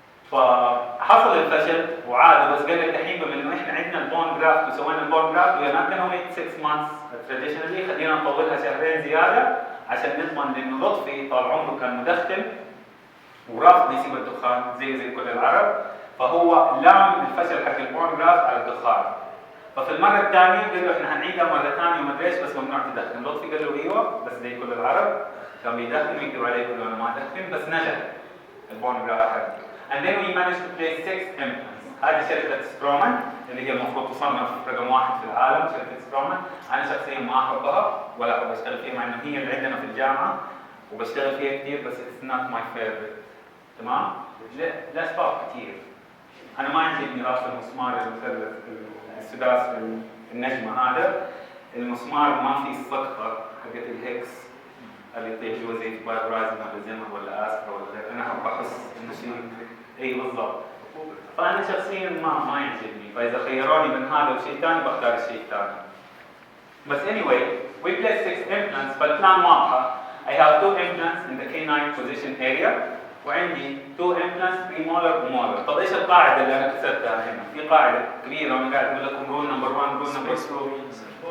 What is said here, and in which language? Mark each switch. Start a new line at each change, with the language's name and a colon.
Arabic: فحصل الفشل وعاد، بس قال لك الحين بما انه احنا عندنا البون جرافت وسوينا البون جرافت وي نوت كانوا 6 مانثs تراديشنالي، خلينا نطولها شهرين زياده عشان نضمن لانه لطفي طال عمره كان مدخن ورافض يسيب الدخان زي كل العرب، فهو لام الفشل حق البون جرافت على الدخان. ففي المره الثانيه قال له احنا هنعيدها مره ثانيه وما ادري ايش بس ممنوع تدخن. لطفي قال له ايوه بس زي كل العرب كان بيدخن ويكتب عليه يقول له انا ما ادخن، بس نجح البون جرافت.
English: And then we managed to place 6 implants.
Arabic: هذه شركة سترومان اللي هي المفروض تصنف رقم 1 في العالم، شركة سترومان. أنا شخصياً ما أحبها ولا أحب أشتغل فيها مع إنه هي اللي عندنا في الجامعة وبشتغل فيها كثير، بس
English: it's not my favorite.
Arabic: تمام؟ لا أسباب كثير. أنا ما عندي راس المسمار المثلث السداس النجمة هذا، المسمار ما في السقطة حقت الهيكس اللي يطيح جوا زي بايبرايزن ولا زمر ولا اسفر ولا غير. انا احب احس انه شيء اي بالضبط. فانا شخصيا ما يعجبني، فاذا خيروني من هذا وشيء ثاني بختار الشيء الثاني.
English: بس anyway we placed 6 implants.
Arabic: فالبلان واضحه.
English: I have 2 implants in the canine position area
Arabic: وعندي
English: 2 implants premolar ومولر.
Arabic: طب ايش القاعده اللي انا كسرتها هنا؟ في قاعده كبيره وانا قاعد اقول لكم
English: rule number 1 rule number 2.